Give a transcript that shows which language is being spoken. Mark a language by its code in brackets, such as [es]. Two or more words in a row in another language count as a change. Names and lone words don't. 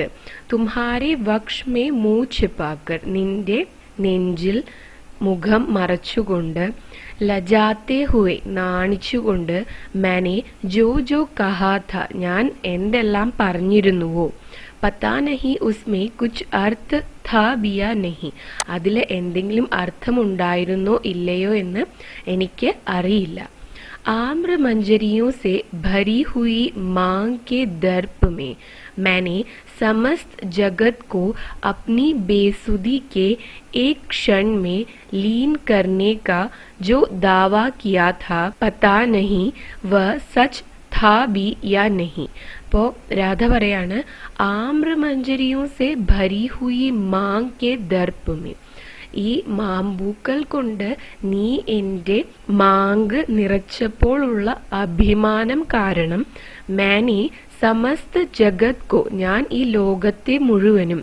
[hi] तुम्हारे वक्ष में मुँह छिपाकर, [ml] നിന്റെ നെഞ്ചിൽ മുഖം മറച്ചുകൊണ്ട്, [hi] लजाते हुए നാണിച്ചുകൊണ്ട്, मैंने जो जो कहा था [ml] ഞാൻ എന്തെല്ലാം പറഞ്ഞിരുന്നുവോ, [hi] पता नहीं उसमें कुछ अर्थ था भी या नहीं [ml] അതിൽ എന്തെങ്കിലും അർത്ഥമുണ്ടായിരുന്നോ ഇല്ലയോ എന്ന് എനിക്ക് അറിയില്ല. [hi] आम्र मंजरियों से भरी हुई मांग के दर्प में मैंने समस्त जगत को अपनी बेसुधी के एक क्षण में लीन करने का जो दावा किया था पता नहीं वह सच था भी या नहीं. [ml] അപ്പോൾ രാധ പറയാണ്, [hi] आम्रमंजरियों से भरी हुई माँग के दर्प में, [ml] ഈ മാമ്പൂക്കൾ കൊണ്ട് നീ എൻ്റെ മാങ്ക് നിറച്ചപ്പോഴുള്ള അഭിമാനം കാരണം [hi] मैंने समस्त जगत को, [ml] ഞാൻ ഈ ലോകത്തെ മുഴുവനും,